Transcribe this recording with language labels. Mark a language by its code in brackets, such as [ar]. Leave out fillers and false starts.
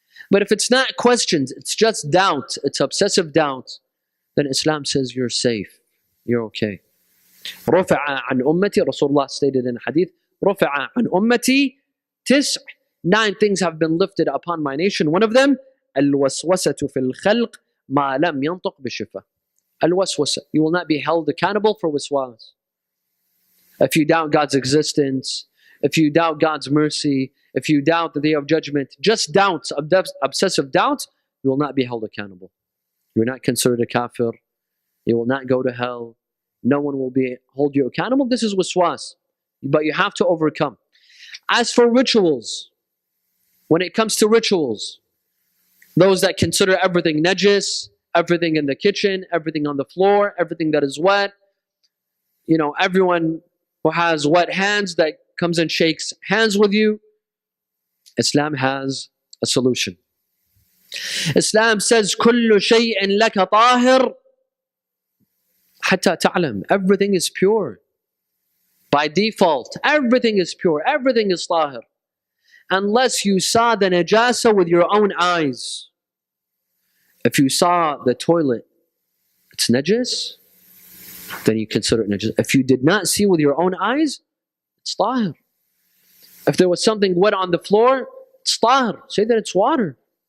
[en] But if it's not questions, it's just doubt, it's obsessive doubt, then Islam says you're safe, you're okay. [ar] رفع عن أمتي, [en] Rasulullah stated in hadith, رفع عن أمتي 9 things have been lifted upon my nation. One of them, [ar] الوسوسة في الخلق ما لم ينطق بشفة. الوسوسة, [en] you will not be held accountable for waswas. If you doubt God's existence, if you doubt God's mercy, if you doubt the day of judgment, just doubts, obsessive doubts, you will not be held accountable. You're not considered a kafir. You will not go to hell. No one will hold you accountable. This is waswas. But you have to overcome. As for rituals, when it comes to rituals, those that consider everything najis, everything in the kitchen, everything on the floor, everything that is wet, everyone who has wet hands that comes and shakes hands with you, Islam has a solution. Islam says, [ar] كل شيء لك طاهر حتى تعلم. [en] Everything is pure. By default, everything is pure, everything is tahir. Unless you saw the najasa with your own eyes. If you saw the toilet, it's najis, then you consider it najis. If you did not see with your own eyes, it's tahir. If there was something wet on the floor, it's tahir. Say that it's water.